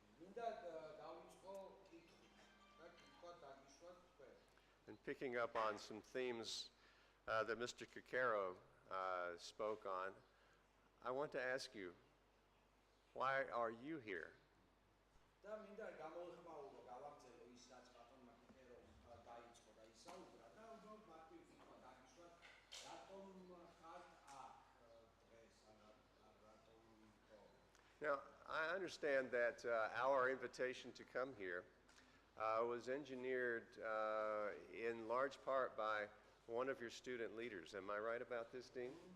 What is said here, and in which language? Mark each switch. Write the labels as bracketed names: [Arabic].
[Georgian] მინდა დავიწყო კითხვით და კითხვა დაგიშვათ თქვენ. [English] And picking up on some themes that Mr. Kikero spoke on, I want to ask you, why are you here? [Georgian] და მინდა გამოვხმაურო, გავაგრძელო ის, რაც ბატონმა კიკერომ დაიწყო და ისაუბრა და უბრალოდ მარტივ კითხვა დაგიშვათ, რატომ ხართ აქ დღეს, რატომ ხო? [English] Now, I understand that our invitation to come here was engineered in large part by one of your student leaders. Am I right about this, Dean?